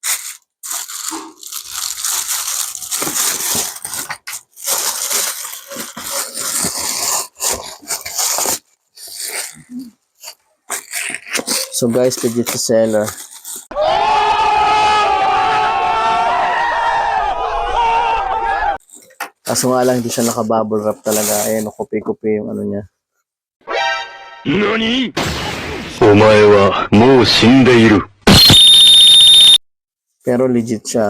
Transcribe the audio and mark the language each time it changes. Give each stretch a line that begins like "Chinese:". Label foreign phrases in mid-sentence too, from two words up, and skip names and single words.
English: So guys,
Filipino: legit si seller. Kaso nga lang, hindi siya naka-
English: bubble wrap
Filipino: talaga. Ayan, kupi-kupi yung ano niya.
Japanese: NANI?! お前はもう死んでいる。
Filipino: Pero legit siya.